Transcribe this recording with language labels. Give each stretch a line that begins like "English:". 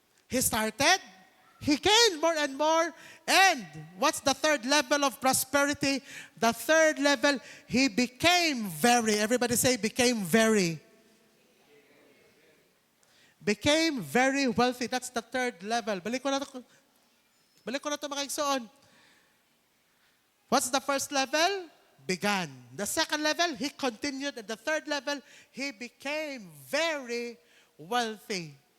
English: He started, he gained more and more, and what's the third level of prosperity? The third level, he became very, everybody say became very. Became very wealthy. That's the third level.
Cebuano: Balik ko na ito mga igsoon.
English: What's the first level? Began. The second level, he continued. And the third level, he became very wealthy.